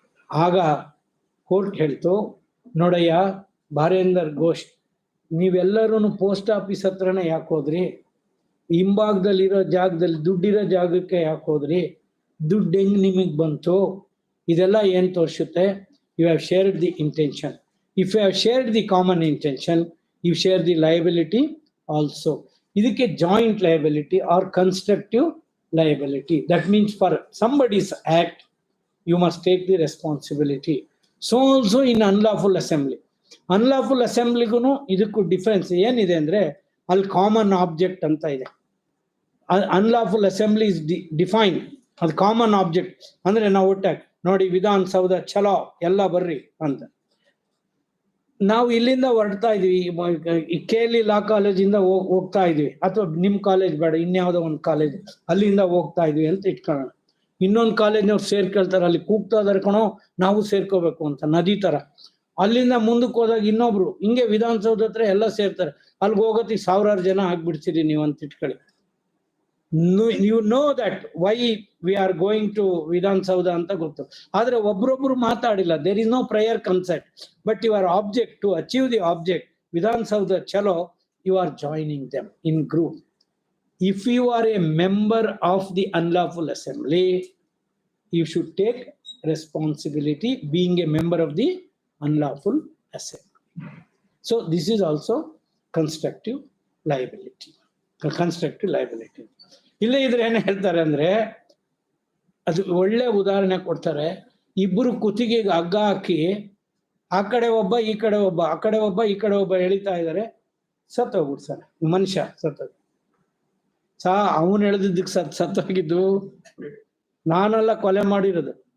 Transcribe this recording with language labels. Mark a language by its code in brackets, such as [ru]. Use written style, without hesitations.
[kn] ಆಗ ಕೋರ್ಟ್ ಹೇಳ್ತು, ನೋಡಯ್ಯ ಬಾರೇಂದರ್ ಘೋಷ್, ನೀವೆಲ್ಲರೂ ಪೋಸ್ಟ್ ಆಫೀಸ್ ಹತ್ರನೇ ಯಾಕೆ ಹೋದ್ರಿ, ಹಿಂಭಾಗದಲ್ಲಿರೋ ಜಾಗದಲ್ಲಿ ದುಡ್ಡಿರೋ ಜಾಗಕ್ಕೆ ಯಾಕೆ ಹೋದ್ರಿ, ದುಡ್ಡು ಹೆಂಗ್ ನಿಮಗೆ ಬಂತು, ಇದೆಲ್ಲ ಏನ್ ತೋರಿಸುತ್ತೆ? [en] You have shared the intention. If you have shared the common intention, you share the liability also. [kn] ಇದಕ್ಕೆ [en] Joint liability or constructive liability. That means for somebody's act you must take the responsibility. So also in unlawful assembly, [kn] unlawful assemblyಗೂ ಇದಕ್ಕೂ difference ಏನಿದೆ ಅಂದ್ರೆ, ಅಲ್ಲಿ common object ಅಂತ ಇದೆ. [en] unlawful assembly is define, [kn] ಅದು common object ಅಂದ್ರೆ ನಾವು ಒಟ್ಟಾಗಿ ನೋಡಿ ವಿಧಾನಸೌಧ ಚಲೋ ಎಲ್ಲ ಬರ್ರಿ ಅಂತ. ನಾವು ಇಲ್ಲಿಂದ ಹೊರಡ್ತಾ ಇದೀವಿ, ಈ KL ಲಾ ಕಾಲೇಜಿಂದ ಹೋಗ್ತಾ ಇದೀವಿ, ಅಥವಾ ನಿಮ್ ಕಾಲೇಜ್ ಬೇಡ ಇನ್ಯಾವುದೋ ಒಂದು ಕಾಲೇಜ್, ಅಲ್ಲಿಂದ ಹೋಗ್ತಾ ಇದೀವಿ ಅಂತ ಇಟ್ಕೊಳ್ಳೋಣ. ಇನ್ನೊಂದು ಕಾಲೇಜ್ನವ್ರು ಸೇರ್ಕೊಳ್ತಾರೆ, ಅಲ್ಲಿ ಕೂಗ್ತಾ ಇದಾರೆ ಕಣೋ ನಾವು ಸೇರ್ಕೋಬೇಕು ಅಂತ, ನದಿ ತರ. ಅಲ್ಲಿಂದ ಮುಂದಕ್ಕೆ ಹೋದಾಗ ಇನ್ನೊಬ್ರು ಹಿಂಗೆ ವಿಧಾನಸೌಧ ಹತ್ರ ಎಲ್ಲ ಸೇರ್ತಾರೆ, ಅಲ್ಲಿಗೆ ಹೋಗೋತಿ 1000 ಜನ ಆಗ್ಬಿಡ್ತೀರಿ ನೀವು ಅಂತ ಇಟ್ಕೊಳ್ಳಿ. [en] you know that why we are going to Vidhana Soudha [kn] ಅಂತ ಗೊತ್ತು, ಆದ್ರೆ ಒಬ್ರೊಬ್ರು ಮಾತಾಡಿಲ್ಲ, [en] There is no prior consent, but your object to achieve the object Vidhana Soudha ಚಲೋ, you are joining them in group. If you are a member of the unlawful assembly, you should take responsibility being a member of the unlawful assembly. So this is also constructive liability. Constructive liability. [kn] ಇಲ್ಲ ಇದ್ರೆ ಏನು ಹೇಳ್ತಾರೆ ಅಂದ್ರೆ, ಅದು ಒಳ್ಳೆ ಉದಾಹರಣೆ ಕೊಡ್ತಾರೆ. ಇಬ್ಬರು ಕುತ್ತಿಗೆಗೆ ಹಗ್ಗ ಹಾಕಿ ಆ ಕಡೆ ಒಬ್ಬ ಈ ಕಡೆ ಒಬ್ಬ, ಆ ಕಡೆ ಒಬ್ಬ ಈ ಕಡೆ ಒಬ್ಬ ಎಳಿತಾ ಇದ್ದಾರೆ, ಸತ್ತೋಗ್ಬಿಟ್ಟು ಸರ್, ಮನುಷ್ಯ ಸತ್ತೋಗಿ ಅವನು ಎಳ್ದಿದ್ದಕ್ಕೆ ಸತ್ತೋಗಿದ್ದು ನಾನೆಲ್ಲ ಕೊಲೆ ಮಾಡಿರೋದು.